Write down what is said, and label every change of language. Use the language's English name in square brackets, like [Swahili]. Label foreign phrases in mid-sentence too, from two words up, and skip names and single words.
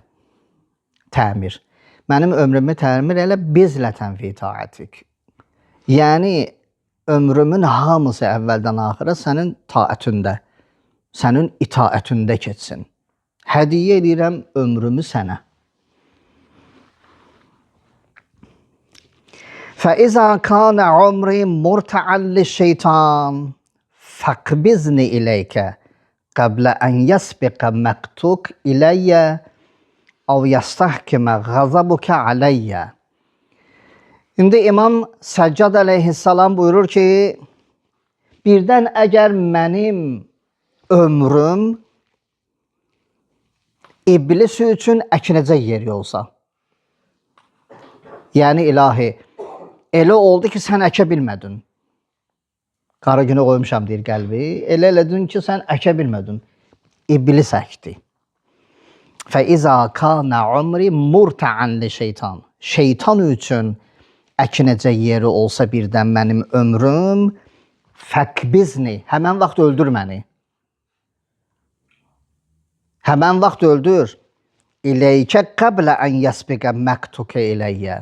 [Azerbaijani] Təmir. Mənim ömrümü təmir elə [Arabic] بذلة في طاعتك. [Azerbaijani] Yəni ömrümün hamısı əvvəldən axıra sənin taətündə, sənin itaətündə keçsin. Hədiyyə edirəm ömrümü sənə. [Arabic] فَإِذَا كَانَ عُمْرِي مُرْتَعًا لِلشَّيْطَانِ فَاقْبِضْنِي إِلَيْكَ قَبْلَ أَنْ يَسْبِقَ مَقْتُكَ إِلَيَّ أَوْ يَسْتَحْكِمَ غَضَبُكَ عَلَيَّ. [Azerbaijani] İndi İmam Səccad əleyhissalam buyurur ki, birdən əgər mənim ömrüm iblis üçün əkinəcək yeri olsa, yəni ilahi, elə oldu ki, sən əkə bilmədin. Qara günə qoymuşam deyir qəlbi. Elə elədin ki, sən əkə bilmədin. İblis əkdi. [Arabic] فَإِذَا كَانَ عُمْرِ مُرْتَعًا لِشَيْطَانِ. [Azerbaijani] Şeytan üçün əkinəcək yeri olsa birdən mənim ömrüm, fəqbizni, həmən vaxt öldür məni. Həmən vaxt öldür. [Arabic] إليك قبل أن يسبق مقتك إليّ.